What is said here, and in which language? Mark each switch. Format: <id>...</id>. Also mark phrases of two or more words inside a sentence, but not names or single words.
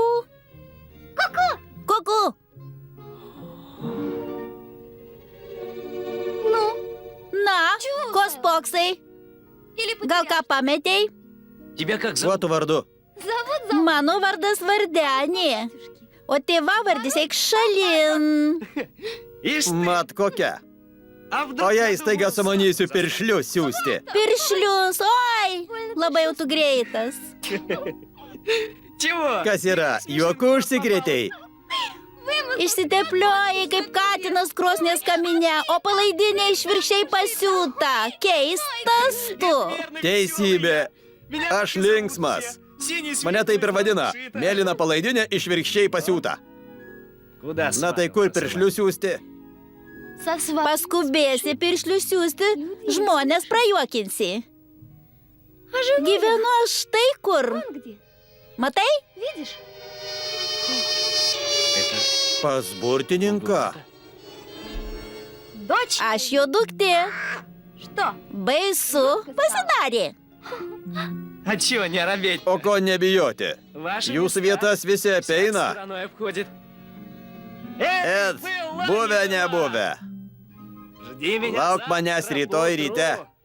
<lt>Ку-ку. Na, ko spoksai? Gal ką pametei?</lt> <ru>Тебя как</ru> <lt>Kuo</lt> <ru>зовут?</ru> <lt>tu vardu? Mano vardas Vardenė, o tėvavardis eik šalin.</lt> <ru>Ишь ты!</ru> <lt>Mat kokia.</lt> <ru>А вдруг</ru> <lt>O jei</lt> <ru>надумал</ru> <lt>staiga</lt> <ru>сам</ru> <lt>sumanysiu</lt> <ru>за-</ru> <lt>piršlius siūsti. Piršlius, oi, labai jau tu greitas.</lt> <ru>Чего?</ru> <lt>Kas yra? Juoku užsikrėtei? Išsiteplioji kaip katinas krosnės kaminė, o palaidinė išvirkščiai pasiūta. Keistas tu. Teisybė.</lt> <ru>Меня</ru> <lt>Aš</lt> <ru>так и</ru> <lt>linksmas.</lt> <ru>зовут. Синий</ru> <lt>Mane taip ir vadina.</lt> <ru>свитер.</ru> <lt>Mėlyna palaidinė išvirkščiai pasiūta.</lt> <ru>Куда</ru> <lt>Na tai kur piršlius siūsti? Paskubėsi piršlius siūsti, žmonės prajuokinsi. Gyvenu aš štai kur. Matai? Pas burtininką. Aš jo duktė. Baisu pasidarė.</lt> <ru>А чего не робеть?</ru> <lt>O ko nebijoti?</lt> <ru>Ваши</ru> <lt>Jūsų</lt> <ru>места</ru> <lt>vietas visi</lt> <ru>всяк</ru> <lt>apeina.</lt> <ru>стороной обходит.</ru> <lt>Ed, buvę nebuvę.</lt> <ru>Жди меня</ru> <lt>Lauk</lt> <ru>завтра</ru> <lt>manęs rytoj</lt> <ru>поутру.</ru> <lt>ryte.</lt>